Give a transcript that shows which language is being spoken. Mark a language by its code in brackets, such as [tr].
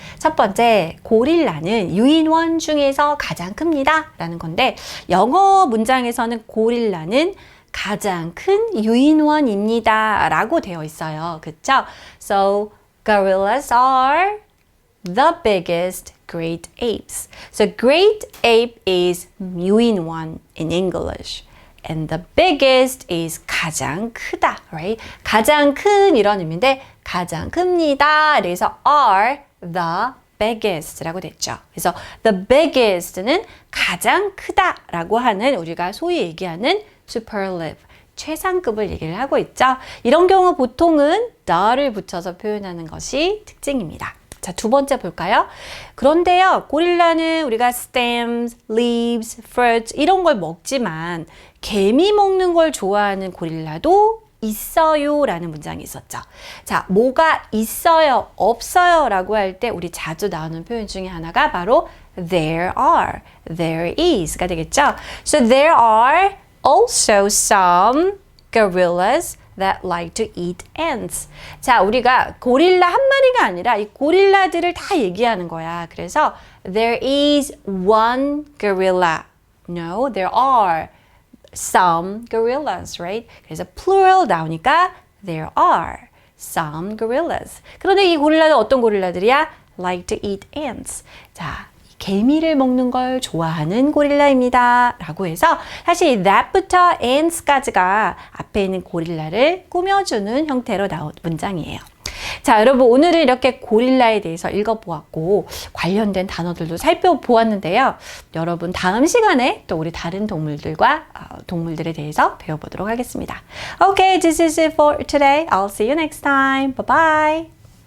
[ko] 첫 번째, 고릴라는 유인원 중에서 가장 큽니다 라는 건데 영어 문장에서는 고릴라는 가장 큰 유인원입니다 라고 되어 있어요. 그쵸? [en] So, gorillas are the biggest great apes. So, great ape is 유인원 in English. And the biggest is [ko] 가장 크다, [en] right? [ko] 가장 큰 이런 의미인데 가장 큽니다. 그래서 [en] are the biggest [ko] 라고 됐죠. 그래서 the biggest는 가장 크다라고 하는 우리가 소위 얘기하는 superlative, 최상급을 얘기를 하고 있죠. 이런 경우 보통은 the를 붙여서 표현하는 것이 특징입니다. 자, 두 번째 볼까요? 그런데요, 고릴라는 우리가 stems, leaves, fruits 이런 걸 먹지만 개미 먹는 걸 좋아하는 고릴라도 있어요 라는 문장이 있었죠. 자, 뭐가 있어요, 없어요 라고 할 때 우리 자주 나오는 표현 중에 하나가 바로 [en] there are, there is [ko] 가 되겠죠. [en] So there are also some gorillas that like to eat ants. [ko] 자, 우리가 고릴라 한 마리가 아니라 이 고릴라들을 다 얘기하는 거야. [en] 그래서 there is one gorilla. No, there are some gorillas, right? [ko] 그래서 plural 나오니까 [en] there are some gorillas. [ko] 그런데 이 고릴라는 어떤 고릴라들이야? [en] Like to eat ants. [ko] 자, 개미를 먹는 걸 좋아하는 고릴라입니다 라고 해서 사실 that부터 ants까지가 앞에 있는 고릴라를 꾸며주는 형태로 나온 문장이에요. 자, 여러분 오늘은 이렇게 고릴라에 대해서 읽어보았고 관련된 단어들도 살펴보았는데요. 여러분 다음 시간에 또 우리 다른 동물들과 동물들에 대해서 배워보도록 하겠습니다. [en] Okay, this is it for today. I'll see you next time. Bye bye.